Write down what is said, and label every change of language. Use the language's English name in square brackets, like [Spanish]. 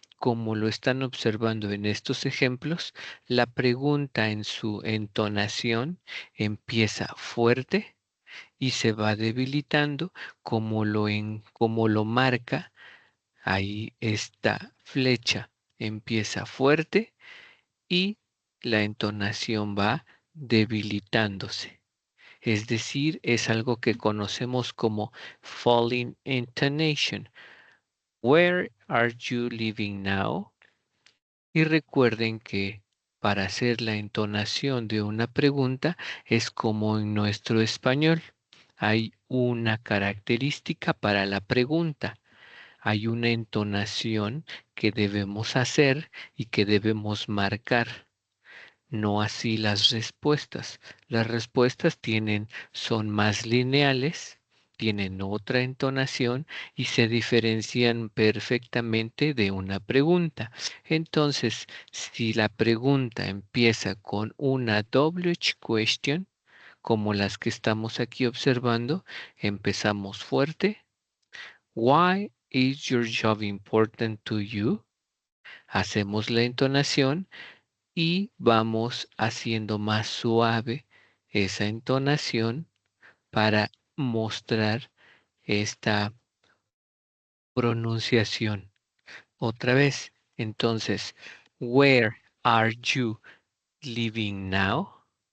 [Spanish] Como lo están observando en estos ejemplos, la pregunta en su entonación empieza fuerte y se va debilitando como lo marca ahí esta flecha. Empieza fuerte y la entonación va debilitándose. Es decir, es algo que conocemos como falling intonation. [English] Where are you living now? [Spanish] Y recuerden que para hacer la entonación de una pregunta es como en nuestro español. Hay una característica para la pregunta. Hay una entonación que debemos hacer y que debemos marcar. No así las respuestas. Las respuestas son más lineales, tienen otra entonación y se diferencian perfectamente de una pregunta. Entonces, si la pregunta empieza con una WH question, como las que estamos aquí observando, empezamos fuerte. [English] Why is your job important to you? [Spanish] Hacemos la entonación y vamos haciendo más suave esa entonación para mostrar esta pronunciación. Otra vez, entonces, [English] where are you living now?